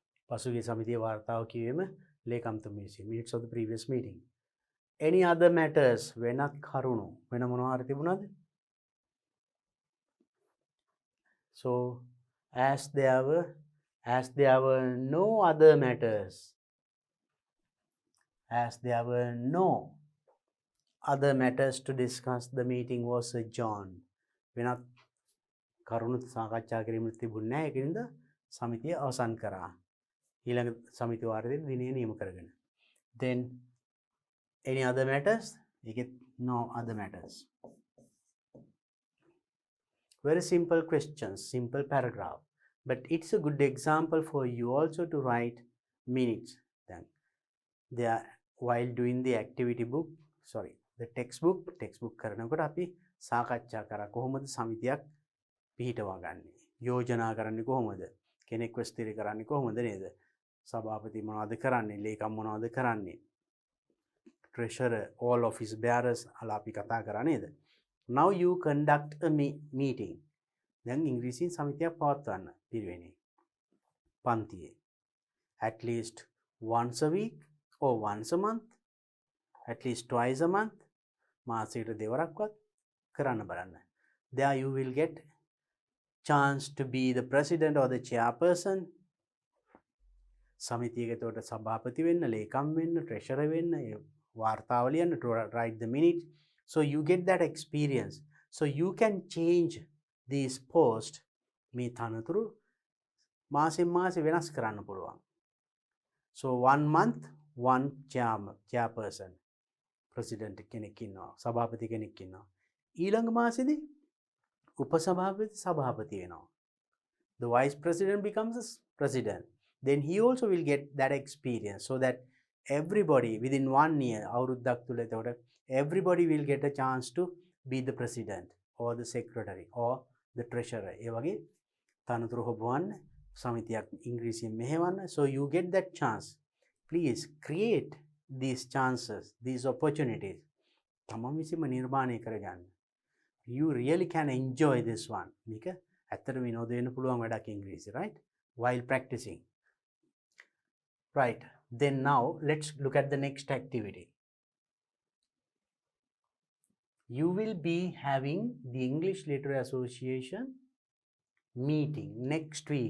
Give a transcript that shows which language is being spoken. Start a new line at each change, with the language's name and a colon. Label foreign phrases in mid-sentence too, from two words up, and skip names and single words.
Sinhala: පසුගිය සමිතිය වාර්තාව කියවීම ලේකම්තුමිය විසින්
English: minutes of the previous meeting. Any other matters
Sinhala: වෙනත් කරුණු වෙන මොනවා හරි තිබුණාද?
English: So as there were no other matters, as there were no other matters to discuss, the meeting was adjourned.
Sinhala: වෙනත් කරුණු සාකච්ඡා කිරීමට තිබුණේ නැහැ. ඒකින්ද සමිතිය අවසන් කරා. ඊළඟ සමිති වාරයේ දිනය නියම කරගෙන.
English: Then any other matters? No other matters. Very simple questions, simple paragraph, but it's a good example for you also to write minutes. Then there, while doing the activity book, the textbook
Sinhala: කරනකොට අපි සාකච්ඡා කරා කොහොමද සමිතියක් පිහිටවා ගන්න. යෝජනා කරන්නේ කොහොමද? කෙනෙක්ව ස්ථිර කරන්නේ කොහොමද නේද? සභාපති මොනවද කරන්නේ? ලේකම් මොනවද කරන්නේ?
English: treasurer, all office bearers
Sinhala: අලා අපි කතා කරා නේද?
English: Now you conduct a meeting.
Sinhala: දැන් ඉංග්‍රීසියෙන් සමිතියක් පවත්වන්න පිරිවෙනේ. පන්තියේ.
English: At least once a week or once a month, at least twice a month,
Sinhala: මාසෙකට දෙවරක්වත් කරන්න බලන්න.
English: There you will get chance to be the president or the chairperson.
Sinhala: සමිතියක එතකොට සභාපති වෙන්න, ලේකම් වෙන්න, treasurer වෙන්න, වාර්තාව ලියන්න,
English: to write the minutes. So you get that experience. So you can change these posts.
Sinhala: මේ තනතුරු මාසෙන් මාසෙ වෙනස් කරන්න පුළුවන්.
English: So 1 month, one chairperson.
Sinhala: President කෙනෙක් ඉන්නවා, සභාපති කෙනෙක් ඉන්නවා. ඊළඟ මාසෙදී සභාපති වෙනවා.
English: The vice president becomes a president. Then he also will get that experience, so that everybody within 1 year,
Sinhala: අවුරුද්දක් තුල එතකොට
English: everybody will get a chance to be the president or the secretary or the treasurer.
Sinhala: ඒ වගේ තනතුරු හොබවන්න සමිතියක් ඉංග්‍රීසියෙන් මෙහෙවන්න.
English: So you get that chance. Please create these chances, these opportunities.
Sinhala: තමන් විසින්ම නිර්මාණය කරගන්න.
English: You really can enjoy this one.
Sinhala: මේක ඇත්තට විනෝද වෙන්න පුළුවන් වැඩක් ඉංග්‍රීසි,
English: right? While practicing. Right. Then now let's look at the next activity. You will be having the English Literary Association meeting next week.